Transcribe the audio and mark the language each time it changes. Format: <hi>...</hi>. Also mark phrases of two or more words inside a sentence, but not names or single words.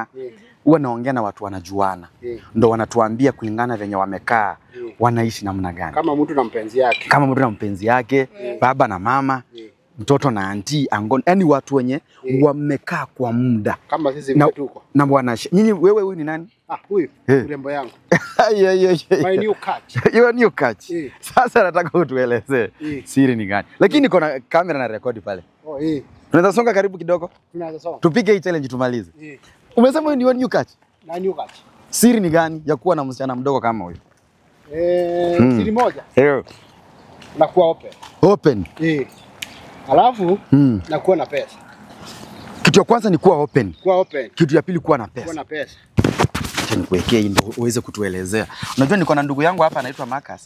<sw>Huwa naongea na watu wanajuana. Ndo wanatuambia kulingana venye wamekaa wanaishi namna gani. Kama mtu na mpenzi yake. Baba na mama. Mtoto na auntie, angoni, yani watu wenye wamekaa kwa muda. Kama sisi mtuko. Na bwana, nyinyi wewe huyu ni nani? Huyu urembo yangu.</sw> <en>My new catch. Your new catch.</en> <sw>Sasa nataka utuelezee siri ni gani. Lakini niko na kamera na record pale. Tunaweza songa karibu kidogo? Tunaweza songa. Tupige hii challenge tumalize. Umesema huyu ni</sw> <en>your new catch?</en> <sw>Na</sw> <en>new catch.</en> <sw>Siri ni gani ya kuwa na msichana mdogo kama huyu? Siri moja. Na kuwa open. Alafu nakuwa na pesa. Kitu ya kwanza ni kuwa open. Kitu ya pili kuwa na pesa. Kuwa na pesa. Acha nikuwekee ndio uweze kutuelezea. Unajua niko na ndugu yangu hapa anaitwa Marcus.</sw>